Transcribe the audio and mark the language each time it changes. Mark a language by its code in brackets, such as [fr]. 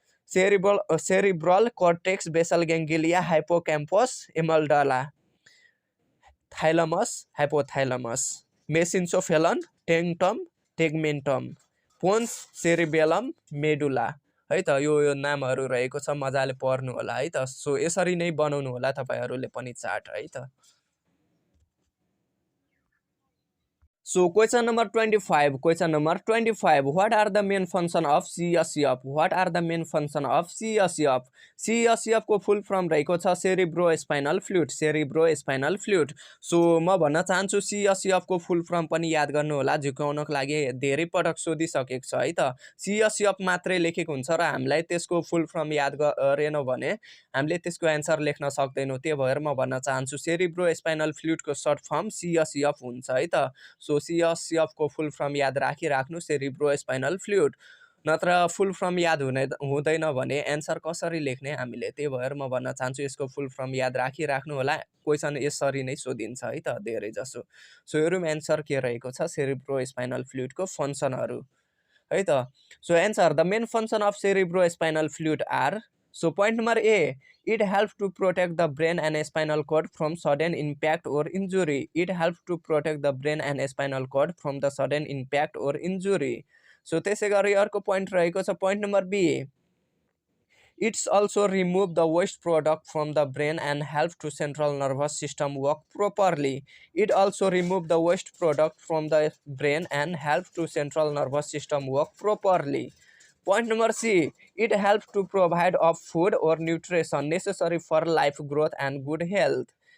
[ne] Cerebral cortex, basal ganglia, हाइपोक्याम्पस, एमल्डाला, थाइलमस, हाइपोथाइलमस। मेसिन्सोफेलन, टेंगटम, टेगमेन्टम, पोन्स, cerebellum, medulla है त। यो नामहरू रहेको छ, मजाले पढ्नु होला है त। सो यसरी नै बनाउनु होला तपाईहरूले पनि चार्ट है त। [en] So question number 25. Question number 25. What are the main function of CSF? What are the main function of CSF? [ne] CSF को फुल फर्म रहेको छ cerebrospinal fluid, cerebrospinal fluid. So म भन्न चाहन्छु CSF को फुल फर्म पनि याद गर्नु होला, झुकाउनको लागि धेरै पटक सोधिसकेको छ है त। CSF मात्रै लेखेको हुन्छ र हामीलाई त्यसको फुल फर्म याद गरेनौँ भने हामीले त्यसको एन्सर लेख्न सक्दैनौँ। त्यही भएर म भन्न चाहन्छु सेरिब्रोस्पाइनल फ्लुइडको सर्ट फर्म CSF हुन्छ है त। सो CSF को फुल फर्म याद राखिराख्नु, सेरिब्रोस्पाइनल फ्लुइड। नत्र फुल फर्म याद हुँदैन भने एन्सर कसरी लेख्ने हामीले। त्यही भएर म भन्न चाहन्छु यसको फुल फर्म याद राखिराख्नु होला, क्वेसन यसरी नै सोधिन्छ है त धेरै जसो। सो हेरौँ एन्सर के रहेको छ सेरिब्रोस्पाइनल फ्लुइडको फङ्सनहरू है त। [en] So answer, the main function of cerebrospinal fluid are. So point number A, it helps to protect the brain and spinal cord from sudden impact or injury. It helps to protect the brain and spinal cord from the sudden impact or injury. [ne] So त्यसै गरी अर्को point रहेको छ point number B. [en] It's also remove the waste product from the brain and help to central nervous system work properly. It also remove the waste product from the brain and help to central nervous system work properly. Point number C, it helps to provide of food or nutrition necessary for life growth and good health.